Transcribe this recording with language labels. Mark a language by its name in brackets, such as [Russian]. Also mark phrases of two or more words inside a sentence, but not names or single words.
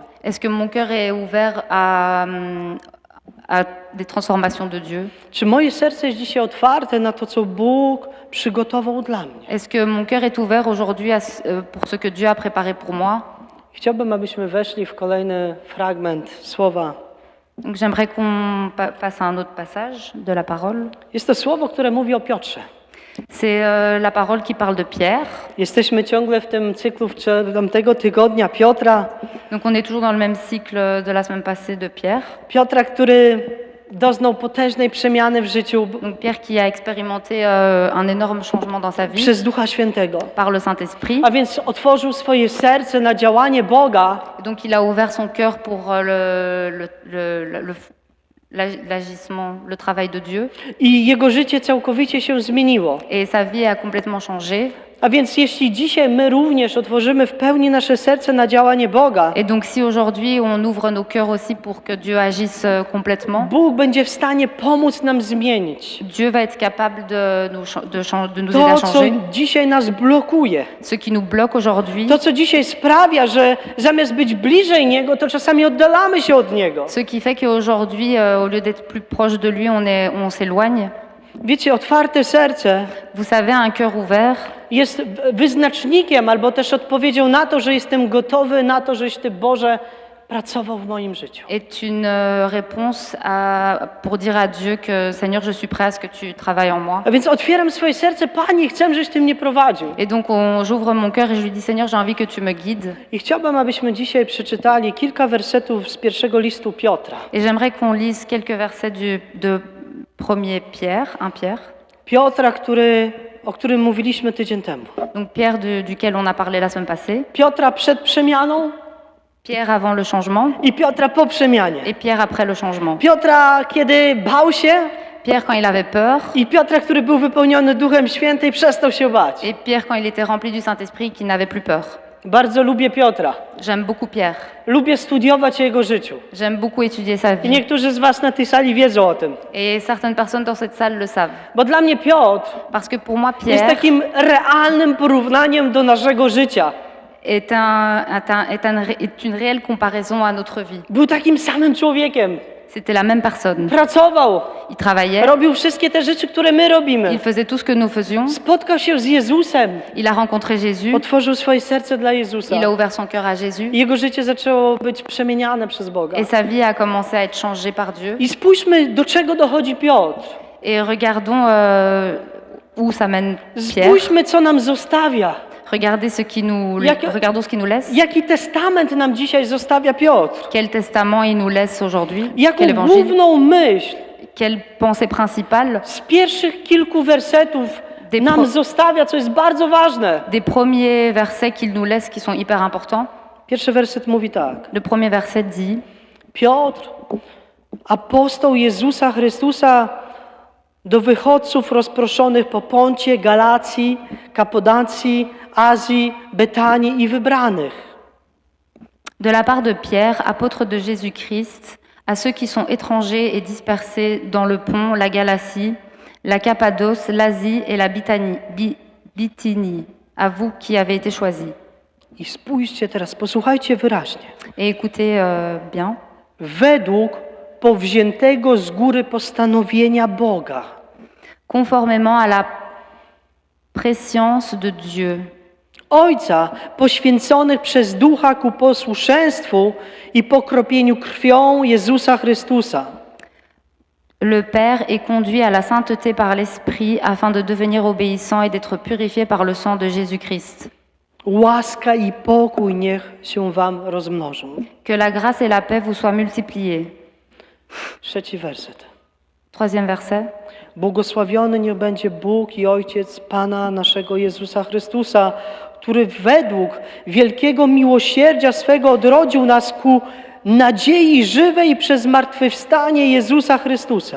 [French] Est-ce que mon cœur est ouvert à des transformations de Dieu? [Polish] Czy moje serce jest dzisiaj otwarte na to, co Bóg przygotował dla mnie? [French] Est-ce que mon cœur est ouvert aujourd'hui pour ce que Dieu a préparé pour moi? [Polish] Chciałbym, abyśmy weszli w kolejny fragment słowa. [French] Donc j'aimerais qu'on passe à un autre passage de la parole. [Polish] Jest to słowo, które mówi o Piotrze. [French] C'est la parole qui parle de Pierre. [Polish] Jesteśmy ciągle w tym cyklu tamtego tygodnia Piotra. [French] Donc on est toujours dans le même cycle de la semaine passée de Pierre. [Polish] Piotra, który doznał potężnej przemiany w życiu [French] Donc Pierre qui a expérimenté un énorme changement dans sa vie [Polish] przez Ducha Świętego. [French] par le Saint-Esprit. [Polish] A więc otworzył swoje serce na działanie Boga [French] Donc il a ouvert son cœur pour l'agissement, le travail de Dieu. [Polish] i jego życie całkowicie się zmieniło. [French] Et sa vie a complètement changé. [Polish] A więc jeśli dzisiaj my również otworzymy w pełni nasze serce na działanie Boga, [French] Et donc si aujourd'hui on ouvre nos cœurs aussi pour que Dieu agisse complètement, [Polish] Bóg będzie w stanie pomóc nam zmienić [French] Dieu va être capable de nous aider à [Polish] to, co [French] changer. [Polish] dzisiaj nas blokuje. [French] Ce qui nous bloque aujourd'hui, [Polish] To, co dzisiaj sprawia, że zamiast być bliżej Niego, to czasami oddalamy się od Niego. [French] ce qui fait qu'aujourd'hui, au lieu d'être plus proche de lui, on s'éloigne. [Polish] Wiecie, otwarte serce [French] Vous savez, un cœur ouvert, [Polish] jest wyznacznikiem albo też odpowiedzią na to, że jestem gotowy na to, żeś Ty, Boże, pracował w moim życiu. [French] est une réponse pour dire à Dieu que Seigneur, je suis prêt à ce que tu travailles en moi. [Polish] A więc otwieram swoje serce, Panie, chcę, żeś Ty mnie prowadził. [French] Et donc j'ouvre mon cœur et je lui dis Seigneur, j'ai envie que tu me guides. [Polish] I chciałbym, abyśmy dzisiaj przeczytali kilka wersetów z pierwszego listu Piotra. [French] Et j'aimerais qu'on lise quelques versets de 1er Pierre, 1 Pierre. [Polish] Piotra, o którym mówiliśmy tydzień temu. [French] Donc Pierre duquel on a parlé la semaine passée. [Polish] Piotra przed przemianą [French] Pierre avant le changement [Polish] i Piotra po przemianie. [French] et Pierre après le changement. [Polish] Piotra, kiedy bał się, [French] Pierre quand il avait peur [Polish] i Piotra, który był wypełniony Duchem Świętym, przestał się bać. [French] et Pierre quand il était rempli du Saint-Esprit qui n'avait plus peur. [Polish] Bardzo lubię Piotra. [French] J'aime beaucoup Pierre. [Polish] Lubię studiować o jego życiu. [French] J'aime beaucoup étudier sa [Polish] I [French] vie. [Polish] niektórzy z was na tej sali wiedzą o tym. [French] Et certaines personnes dans cette salle le savent. [Polish] Bo dla mnie Piotr [French] Parce que pour moi, [Polish] jest [French] Pierre [Polish] takim realnym porównaniem do naszego życia. [French] est une réelle comparaison à notre vie. [Polish] Był takim samym człowiekiem. [French] C'était la même personne. [Polish] Pracował, [French] Il travaillait, [Polish] robił wszystkie te rzeczy, które my [French] il [Polish] robimy. [French] faisait tout ce que nous faisions. [Polish] Spotkał się z Jezusem. [French] Il a rencontré Jésus, [Polish] Otworzył swoje serce dla Jezusa. [French] il a ouvert son cœur à Jésus [Polish] I jego życie zaczęło być przemieniane przez Boga. [French] et sa vie a commencé à être changée par Dieu. [Polish] I spójrzmy, do czego dochodzi Piotr. [French] Et regardons où ça mène Pierre. [Polish] Spójrzmy, co nam zostawia. [French] Regardons ce qu'il nous laisse. [Polish] Jaki testament nam dzisiaj zostawia Piotr? [French] Quel testament il nous laisse aujourd'hui? [Polish] Jaką [French] Quel évangile? [Polish] główną myśl [French] Quelle pensée principale [Polish] z pierwszych kilku wersetów [French] Des [Polish] nam pro- zostawia, co jest bardzo ważne? [French] des premiers versets qu'il nous laisse qui sont hyper importants? [Polish] Pierwszy werset mówi tak. [French] Le premier verset dit: [Polish] Piotr, apostoł Jezusa Chrystusa, do wychodców rozproszonych po Poncie, Galacji, Kapodacji, Azji, Betanii i wybranych. [French] De la part de Pierre, apôtre de Jésus-Christ, à ceux qui sont étrangers et dispersés dans le Pont, la Galatie, la Cappadoce, l'Asie et la Bithynie, à vous qui avez été choisis. [Polish] I spójrzcie teraz, posłuchajcie wyraźnie. [French] Et écoutez bien, [Polish] Według powziętego z góry postanowienia Boga, [French] conformément à la prescience de Dieu, [Polish] Ojca poświęconych przez Ducha ku posłuszeństwu i pokropieniu krwią Jezusa Chrystusa. [French] le Père est conduit à la sainteté par l'Esprit afin de devenir obéissant et d'être purifié par le sang de Jésus-Christ. [Polish] Łaska i pokój niech się wam rozmnożą. [French] Que la grâce et la paix vous soient multipliées. [Polish] Trzeci werset. [French] Troisième verset. [Polish] Błogosławiony niech będzie Bóg i Ojciec Pana naszego Jezusa Chrystusa, który według wielkiego miłosierdzia swego odrodził nas ku nadziei żywej przez zmartwychwstanie Jezusa Chrystusa.